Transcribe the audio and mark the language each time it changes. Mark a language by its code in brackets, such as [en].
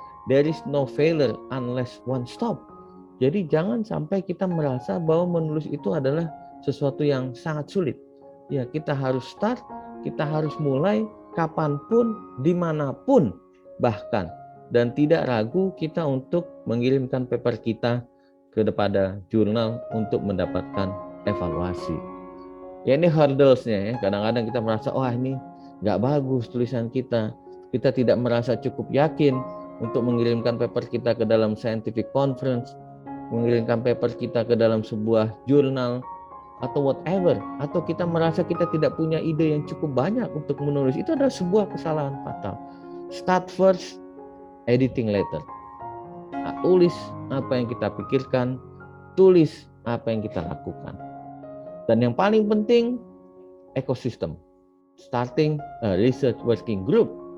[en] There is no failure unless one stop. [id] Jadi jangan sampai kita merasa bahwa menulis itu adalah sesuatu yang sangat sulit. Ya, kita harus start, kita harus mulai kapanpun, dimanapun bahkan. Dan tidak ragu kita untuk mengirimkan paper kita kepada jurnal untuk mendapatkan evaluasi. Ya, ini hurdles-nya ya. Kadang-kadang kita merasa, wah ini nggak bagus tulisan kita. Kita tidak merasa cukup yakin untuk mengirimkan paper kita ke dalam scientific conference, mengirimkan paper kita ke dalam sebuah jurnal, atau whatever. Atau kita merasa kita tidak punya ide yang cukup banyak untuk menulis. Itu adalah sebuah kesalahan fatal. [en] Start first, editing later. [id] Tulis apa yang kita pikirkan, tulis apa yang kita lakukan. Dan yang paling penting, ekosistem. [en] Starting a research working group.